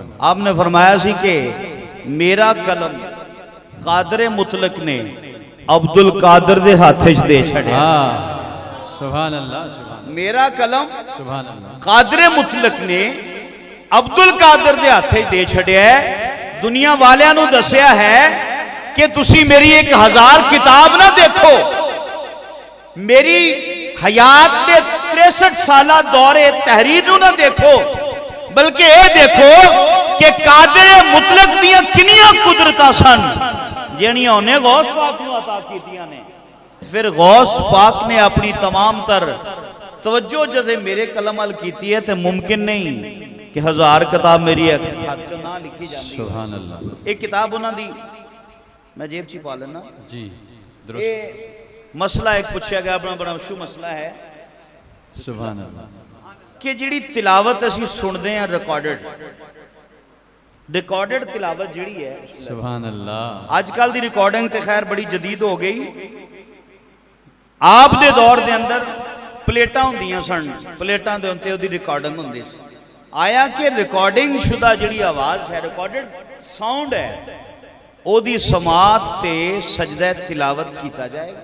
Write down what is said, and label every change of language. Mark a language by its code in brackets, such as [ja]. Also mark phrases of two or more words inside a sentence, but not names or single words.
[pa] آپ نے فرمایا سی کہ میرا قلم قادر مطلق نے عبدالقادر دے ہاتھش دے چھڑے، [ar] سبحان اللہ، سبحان [pa] میرا قلم [ar] سبحان اللہ، [pa] قادر مطلق نے عبدالقادر دے ہاتھش دے چھڑے ہے۔ دنیا والیاں نو دسیا ہے کہ تسی میری 1000 کتاب نہ دیکھو، میری حیات دے 63 سالہ دور تحریر نو نہ دیکھو، بلکہ اے دیکھو کہ قادر مطلق دیاں کنیاں قدرتاں سن جنیاں انہیں غوث پاک نو عطا کیتیاں نے۔ پھر غوث پاک نے اپنی تمام تر توجہ جزے میرے قلم ال کیتی ہے تو ممکن نہیں کہ 1000 کتاب میری ہاتھ چو نہ لکھی جاندی۔ [ar] سبحان اللہ، [pa] ایک کتاب انہاں دی میں جیب چی پا لینا، جی یہ درست، [ur] مسئلہ ایک پوچھا گیا، بڑا مشہور مسئلہ ہے [ar] سبحان اللہ، [pa] کہ جڑی تلاوت اسی سن دے ہیں ریکارڈڈ، ਰਿਕਾਰਡਡ ਤਿਲਾਵਤ ਜਿਹੜੀ ਹੈ [ar] سبحان اللہ [pa] ਅੱਜ ਕੱਲ ਦੀ ਰਿਕਾਰਡਿੰਗ ਤੇ ਖੈਰ ਬੜੀ ਜਦੀਦ ਹੋ ਗਈ। ਆਪ ਦੇ ਦੌਰ ਦੇ ਅੰਦਰ ਪਲੇਟਾਂ ਹੁੰਦੀਆਂ ਸਨ, ਪਲੇਟਾਂ ਦੇ ਉੱਤੇ ਉਹਦੀ ਰਿਕਾਰਡਿੰਗ ਹੁੰਦੀ ਸੀ। ਆਇਆ ਕਿ ਰਿਕਾਰਡਿੰਗ ਸ਼ੁਦਾ ਜਿਹੜੀ ਆਵਾਜ਼ ਹੈ, ਰਿਕਾਰਡਡ ਸਾਊਂਡ ਹੈ, ਉਹਦੀ ਸਮਾਤ ਤੇ ਸਜਦਾ ਤਿਲਾਵਤ ਕੀਤਾ ਜਾਏਗਾ।